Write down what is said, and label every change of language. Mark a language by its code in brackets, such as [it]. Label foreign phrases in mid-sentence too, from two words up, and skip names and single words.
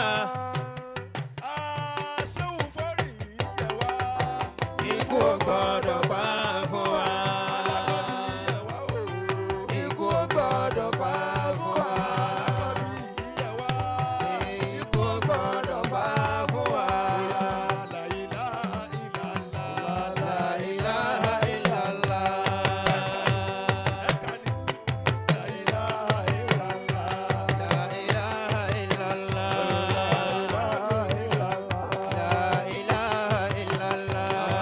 [yo] Aṣẹ́wó fọ́rí yẹ wá. Ikú ò gbọ́dọ̀ pa fún wa. Ikú ò gbọ́dọ̀ pa fún wa. Ikú ò gbọ́dọ̀ pa fún wa. [ar] لا إله إلا الله. لا إله إلا الله. لا إله إلا الله.